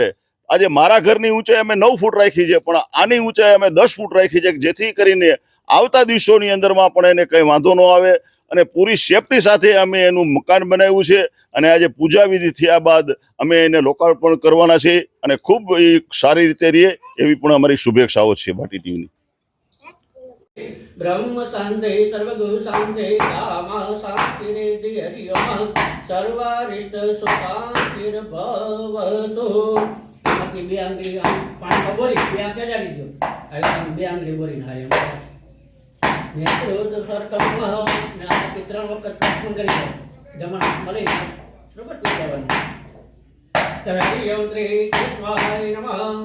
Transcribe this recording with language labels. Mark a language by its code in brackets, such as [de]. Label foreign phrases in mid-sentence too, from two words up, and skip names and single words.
[gu] આજે મારા ઘરની ઊંચાઈ અમે 9 ફૂટ રાખી છે, પણ આની ઊંચાઈ અમે 10 ફૂટ રાખી છે જેથી કરીને આવતા દિવસોની અંદરમાં પણ એને કંઈ વાંધો ન આવે. અને પૂરી સેફટી સાથે અમે એનું મકાન બનાવ્યું છે. અને આજે પૂજા વિધિ થયા બાદ અમે એને લોકાર્પણ કરવાના છે. અને ખૂબ સારી રીતે રહીએ એવી પણ અમારી શુભેચ્છાઓ છે ભાટી ટીવીની. [sa] ब्रह्म शांते सर्वगु शांते कामा शांतिरेति हरिओम सर्वारिष्ट सुशांतिर भवतु. [gu] बाकी બે આંગળી આમ પાણી બોરી બે આંગળી જાડી દો. હવે આમ બે આંગળી બોરીને હાય નેત્રોદ સરકમ ના ત્રણ વખત પ્રશ્ન કરી જમણ મળે બરોબર કહેવાનું. [sa] હરિ ઓમ શ્રી કૃષ્ણાય નમઃ.